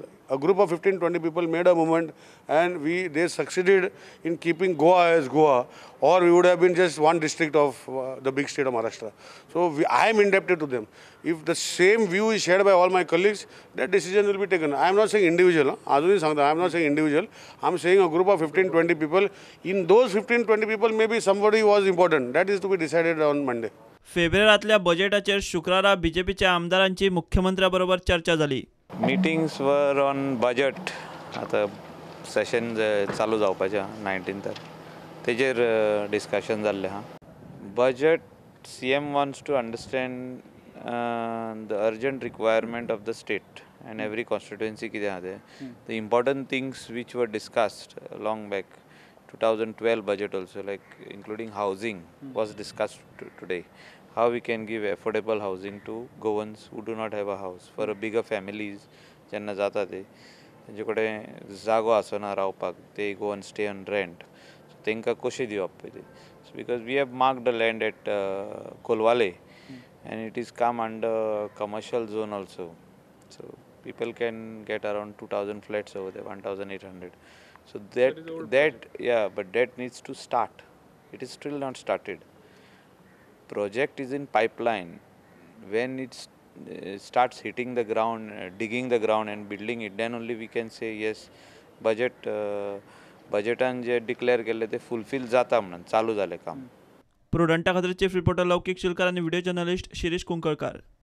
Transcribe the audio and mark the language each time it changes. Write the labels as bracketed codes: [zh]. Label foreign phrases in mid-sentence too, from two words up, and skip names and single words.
[en] A group of 15-20 people made a movement, and they succeeded in keeping Goa as Goa, or we would have been just one district of the big state of Maharashtra. So I am indebted to them. If the same view is shared by all my colleagues, that decision will be taken. I am not saying individual. I am not saying individual. I am saying a group of 15-20 people. In those 15-20 people, maybe somebody was important. That is to be decided on Monday. [kok] फेब्रुवारातल्या बजेटाचेर शुक्रारा बीजेपीच्या आमदारांची मुख्यमंत्र्याबरोबर चर्चा झाली. [en] Meetings were on budget. [kok] आता सेशन चालू जावपाचें 19th तेजेर डिस्कशन जाल्लें आहा. [en] Budget CM wants to understand the urgent requirement of the state and every constituency [kok] कितें आहा तें. [en] The important things which were discussed long back 2012 budget also, like including housing was discussed today. How we can give affordable housing to Goans who do not have a house, for a bigger families [kok] जेन्ना जाता ते तेंचे कडेन जागो आसना रावपाक, [en] they go and stay on rent. [kok] So तेंकां कशें दिवप पळय ते. [en] So because we have marked the land at Kolwale and it is come under commercial zone also. So people can get around 2,000 flats over there, 1,800. So but that needs to start. It is still not started. Project is in pipeline. When it starts hitting the ground, digging the ground and building it, then only we can say yes, [kok] budgetan जे डिक्लेअर केले ते फुलफिल जाता म्हणून चालू झाले काम. प्रुडंटा खातीर चीफ रिपोर्टर लौकिक शिलकार आणि व्हिडिओ जर्नलिस्ट शिरीष कुंकळकार.